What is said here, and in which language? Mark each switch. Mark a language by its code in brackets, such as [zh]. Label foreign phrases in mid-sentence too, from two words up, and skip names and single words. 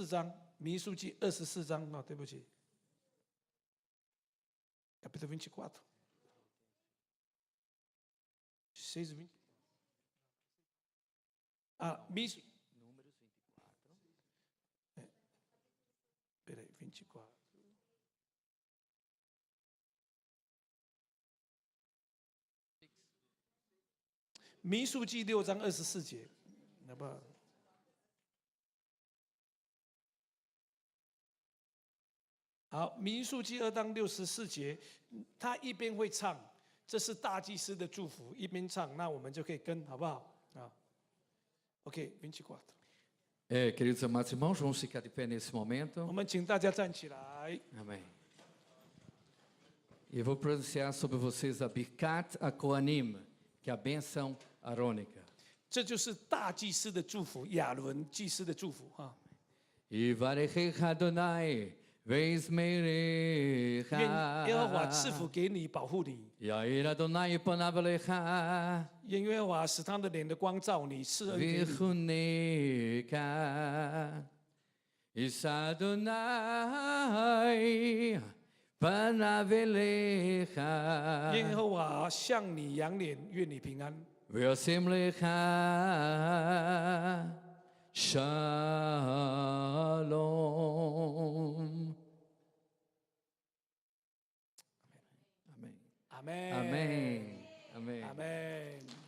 [zh] 章，民数记24章啊，对不起。 [pt] Capítulo 24。6:20。Números 24。Peraí, 24。 [zh] 民数记6章24节，好不好？好，民数记2章64节，他一边会唱，这是大祭司的祝福，一边唱，那我们就可以跟，好不好？啊 ，OK，24。 [pt] Queridos amados irmãos, vamos ficar de pé nesse momento. [zh] 我们请大家站起来。 [pt] Amém. E eu vou pronunciar sobre vocês a Birkat HaKohanim, que é a bênção arônica. [zh] 这就是大祭司的祝福，亚伦祭司的祝福哈。 [he] יברכך אדני [zh] 愿 [he] וישמרך. [zh] 耶和华赐福给你，保护你。 [he] יאר אדני פניו אליך [zh] 愿耶和华使他的脸的光照你，赐恩给你。 [he] ויחנך. ישא אדני פניו אליך [zh] 愿耶和华向你扬脸，愿你平安。 [he] וישם לך שלום. [pt] Amém. [ko] 아멘. [pt] Amém. Amém. [ko] 아멘.